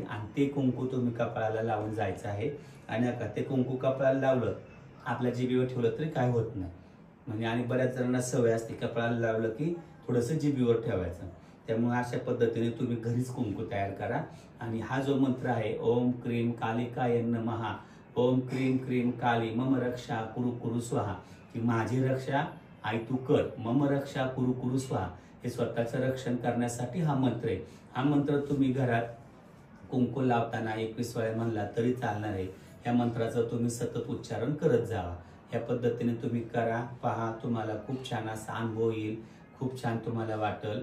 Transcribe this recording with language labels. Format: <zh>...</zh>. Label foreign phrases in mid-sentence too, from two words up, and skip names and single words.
<mr>आणि ते कुंकू तुम्ही कपाळाला लावून जायचं आहे. आणि आता ते कुंकू कपाळाला लावलं, आपल्या जिभेवर ठेवलं तरी काय होत नाही म्हणजे. आणि बऱ्याच जणांना सवय असते कपाळाला लावलं की थोडंसं जिभेवर ठेवायचं. त्यामुळे अशा पद्धतीने तुम्ही घरीच कुंकू तयार करा. आणि हा जो मंत्र आहे</mr> <sa>ओम क्रीम कालिकाय नमः. ओम क्रीम क्रीम काली मम रक्षा कुरु कुरु स्वाहा,</sa> <mr>की माझी रक्षा आई तू कर,</mr> <sa>मम रक्षा कुरु कुरु स्वाहा,</sa> <mr>हे स्वतःचं रक्षण करण्यासाठी हा मंत्र आहे. हा मंत्र तुम्ही घरात कुंकू लावताना 21 वेळा म्हणला तरी चालणार आहे. या मंत्राचं तुम्ही सतत उच्चारण करत जावा. या पद्धतीने तुम्ही करा. पहा, तुम्हाला खूप छान असा अनुभव येईल, खूप छान तुम्हाला वाटेल.</mr>